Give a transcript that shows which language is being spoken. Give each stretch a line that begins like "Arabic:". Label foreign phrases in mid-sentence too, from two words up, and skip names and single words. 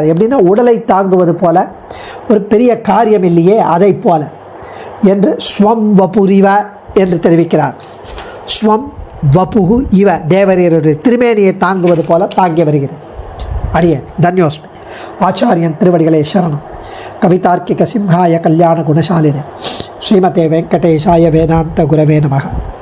Tamil: எப்படின்னா உடலை தாங்குவது போல ஒரு பெரிய காரியம் இல்லையே, அதை போல என்று
Sanskrit: स्वं वपुरिव
Tamil: என்று தெரிவிக்கிறார்.
Sanskrit: स्वं वपुकु इव,
Tamil: தேவரையருடைய திருமேனியை தாங்குவது போல தாங்கி வருகிறது. அடியேன் தன்யோஸ்மி. ஆச்சாரியன் திருவடிகளே சரணம்.
Sanskrit: कवितार्किक सिंहाय कल्याण गुणशालिने श्रीमते वेङ्कटेशाय वेदान्त गुरवे नमः.